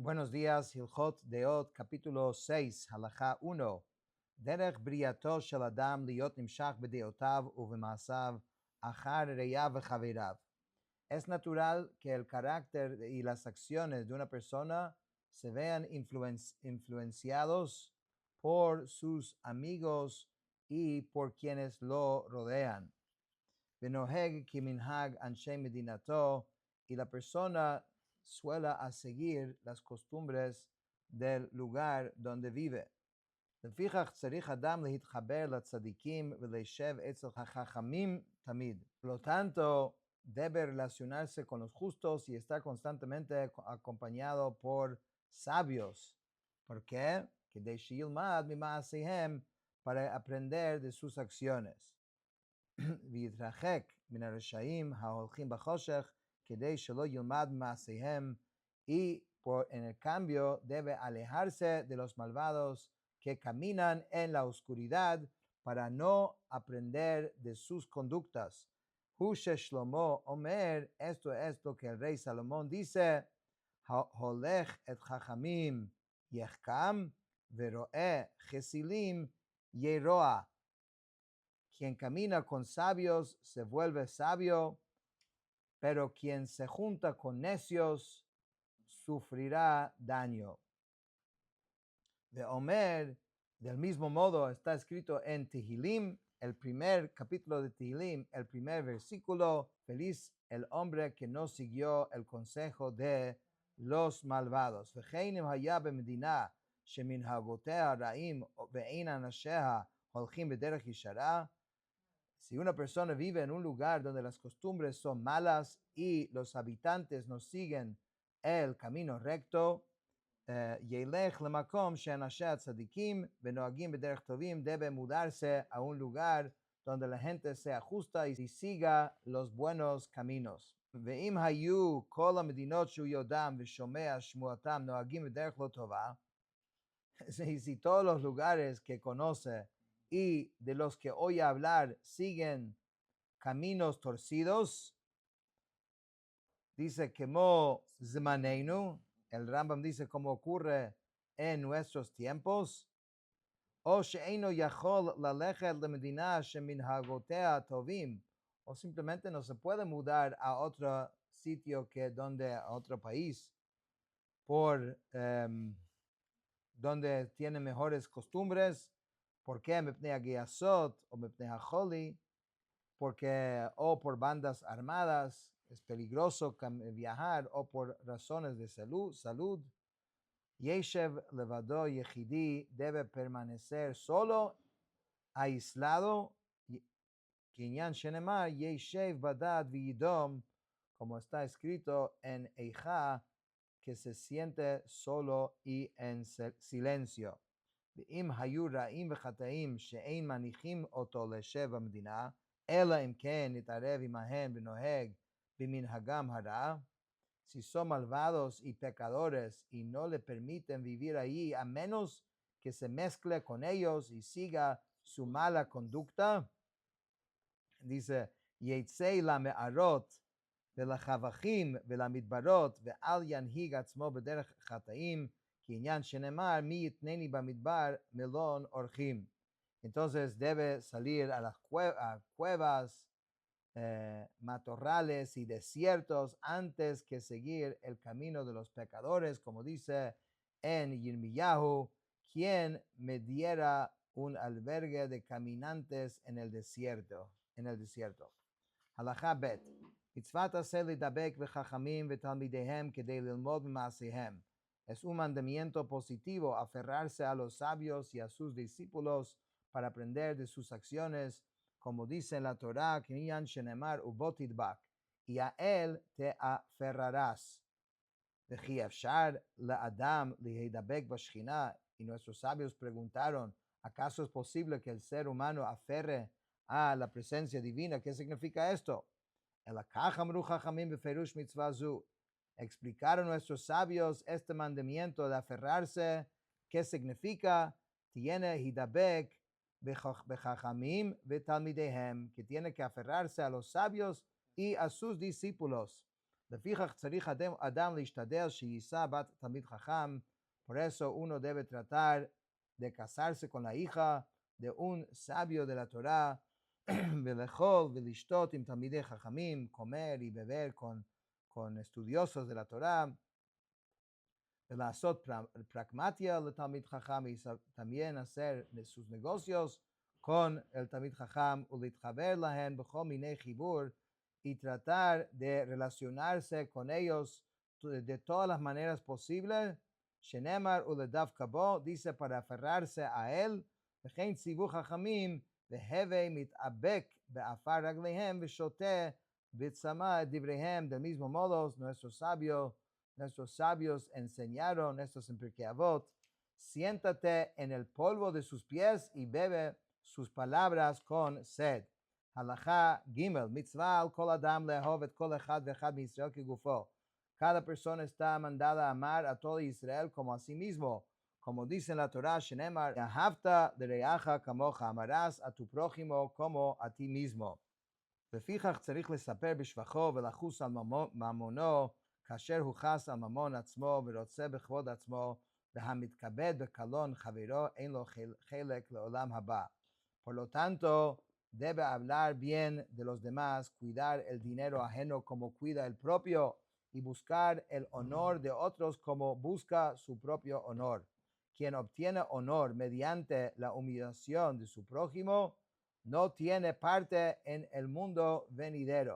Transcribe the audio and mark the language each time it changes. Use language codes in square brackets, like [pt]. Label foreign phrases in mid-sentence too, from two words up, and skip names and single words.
[es] Buenos días, Hilchot Deot, capítulo 6, halajá 1. [he] דרך בריאתו של אדם להיות נמשך בדעותיו ובמעשיו אחר רעיו וחבריו. [es] Es natural que el carácter y las acciones de una persona se vean influenciados por sus amigos y por quienes lo rodean. [he] ונוהג כמנהג אנשי מדינתו, [es] y la persona suele a seguir las costumbres del lugar donde vive. [he] לפיכך צריך אדם להתחבר לצדיקים ולשב אצל החכמים תמיד. [es] Por lo tanto, debe relacionarse con los justos y estar constantemente acompañado por sabios. ¿Por qué? [he] כדי שילמד ממעשיהם, [es] para aprender de sus acciones. [he] ויתרחק מן הרשעים ההולכים בחושך, כדי שלא ילמד מעשיהם, [es] y en el cambio debe alejarse de los malvados que caminan en la oscuridad para no aprender de sus conductas. [he] הוא ששלמה אומר, [es] esto es lo que el rey Salomón dice, [he] הולך את חכמים יחכם, ורועה כסילים ירוע. [es] Quien camina con sabios se vuelve sabio, pero quien se junta con necios sufrirá daño. De Omer, del mismo modo, está escrito en Tehilim, el primer capítulo de Tehilim, el primer versículo: feliz el hombre que no siguió el consejo de los malvados. [he] וכן אם היה במדינה שמנהגותיה רעים ואין אנשיה הולכים בדרך ישרה, [es] si una persona vive en un lugar donde las costumbres son malas y los habitantes no siguen el camino recto, [he] ילך למקום שאנשי הצדיקים ונוהגים בדרך טובים, [es] debe mudarse a un lugar donde la gente sea justa y siga los buenos caminos. [he] ואם היו כל המדינות שהוא יודעם ושומע שמועתם נוהגים בדרך לא טובה, [es] si todos los lugares que conoce y de los que oye hablar siguen caminos torcidos, dice como zmaneinu, el Rambam dice como ocurre en nuestros tiempos, o [he] שאינו יכול ללכת למדינה שמנהגותיה טובים, [es] o simplemente no se puede mudar a otro sitio a otro país por donde tiene mejores costumbres. ¿Por qué? [he] מפני הגייסות או מפני החולי, [es] porque o por bandas armadas es peligroso viajar, o por razones de salud. [he] ישב לבדו יחידי, [es] debe permanecer solo, aislado. [he] כעניין שנאמר ישב בדד וידום, [es] como está escrito en Eija, que se siente solo y en silencio. [he] ואם היו רעים וחטאים שאין מניחים אותו לשב במדינה, אלא אם כן נתערב עמהם ונוהג במנהגם הרע, [es] si son malvados y pecadores y no le permiten vivir ahí a menos que se mezcle con ellos y siga su mala conducta, dice, [he] יצא למערות ולחבכים ולמדברות ואל ינהיג עצמו בדרך חטאים, כי עניין שנאמר מי יתנני במדבר מלון אורחים. [es] Entonces debe salir a las cuevas, matorrales y desiertos antes que seguir el camino de los pecadores, como dice en Yirmiyahu, quien me diera un albergue de caminantes en el desierto. [he] הלכה ב' מצוות עשה לדבק בחכמים ותלמידיהם כדי ללמוד ממעשיהם. [es] Es un mandamiento positivo aferrarse a los sabios y a sus discípulos para aprender de sus acciones, como dice en la Torá, [he] כעניין שנאמר ובו תדבק, [es] y a él te aferrarás. [he] וכי אפשר לאדם להידבק בשכינה, [es] y nuestros sabios preguntaron, ¿acaso es posible que el ser humano aferre a la presencia divina? ¿Qué significa esto? Explicaron nuestros sabios este mandamiento de aferrarse. ¿Qué significa? [he] Tiene הידבק בחכמים ותלמידיהם, [es] que tiene que aferrarse a los sabios y a sus discípulos. [he] לפיכך צריך אדם להשתדל שיישא בת תלמיד חכם, [es] por eso uno debe tratar de casarse con la hija de un sabio de la Torah, [he] ולאכול ולשתות עם תלמידי חכמים, [es] comer y beber con estudiosos de la Torah, [he] ולעשות פרקמטיא לתלמיד חכם, [es] y también hacer sus negocios con [he] el תלמיד חכם, ולהתחבר להן בכל מיני חיבור, [es] y tratar de relacionarse con ellos de todas las maneras posibles, [he] שנאמר ולדווקא בו, [es] dice para aferrarse a él, [he] וכן ציוו חכמים, והווה מתאבק באפר רגליהם, ושותה בצמא את דבריהם, [es] del mismo modo, nuestros sabios enseñaron, estos en Pirkei Avot, siéntate en el polvo de sus pies y bebe sus palabras con sed. [he] הלכה ג' מצווה על כל אדם לאהוב את כל אחד ואחד מישראל כגופו. [es] Cada persona está mandada a amar a todo Israel como a sí mismo. Como dice en la Torah, [he] שנאמר, אהבת לרעך כמוך, [es] amarás a tu prójimo como a ti mismo. [he] לפיכך צריך לספר בשבחו ולחוס על ממונו, כאשר הוא חס על ממון עצמו ורוצה בכבוד עצמו, והמתכבד בקלון חברו אין לו חלק לעולם הבא. [es] Por lo tanto, debe hablar bien de los demás, cuidar el dinero ajeno como cuida el propio, y buscar el honor de otros como busca su propio honor. Quien obtiene honor mediante la humillación de su prójimo, no tiene parte en el mundo venidero.